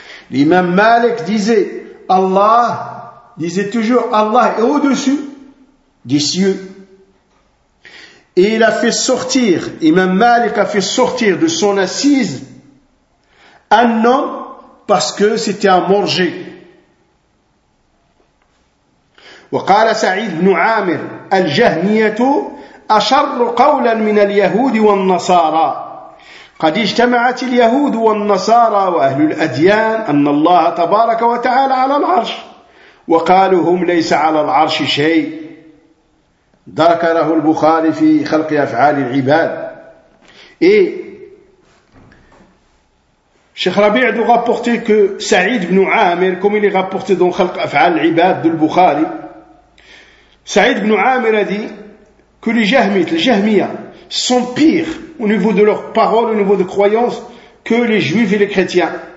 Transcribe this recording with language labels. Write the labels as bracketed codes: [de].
[fr] L'imam Malik disait, Allah, disait toujours, Allah est au-dessus des cieux. Et il a fait sortir, imam Malik a fait sortir de son assise un homme parce que c'était un morgé. [ar] وقال سعيد بن عامر الجهمية أشر قولا من اليهود والنصارى قد اجتمعت اليهود والنصارى وأهل الأديان أن الله تبارك وتعالى على العرش وقالوا هم ليس على العرش شيء ذكره البخاري في خلق أفعال العباد. [fr] إيه Cheikh Rabi' a rapporté que Saïd ibn Amir, comme il est rapporté dans Khalq Af'al Ibad de Bukhari, Saïd ibn Amir a dit que les Jahmites, les Jahmiyyah, sont pires au niveau de leurs paroles, au niveau de croyances, que les Juifs et les Chrétiens.